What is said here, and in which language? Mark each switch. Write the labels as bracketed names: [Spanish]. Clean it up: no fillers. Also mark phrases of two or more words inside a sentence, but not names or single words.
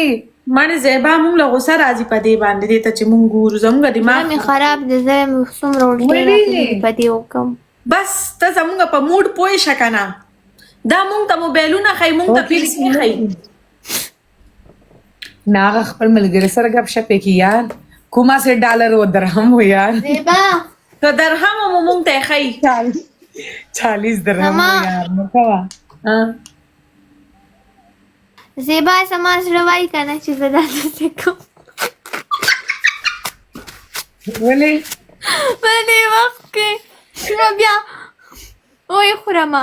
[Pashto] مانه زیبا مونږ له غوسه راځي په دې باندې دې ته چې مونږ ګورو زموږ دماغ مې خراب دی زه مې څومره الټې راځي په دې وکم بس ته زموږ په موډ پوه شه کنه دا مونږ ته موبایلونه ښایي مونږ ته پیلس نه ښایي نه هغه خپل ملګري سره ګپ شپ یې کړي یار کومه سه ډالر و درهم و یار زیبا که درهم مو مونږ ته ښایي 40 درهم و یار نو کوه زیبا زما زړه وایي که نه چې زه داسې کوم ولې په دې وخت کې نو بیا وایي خورمه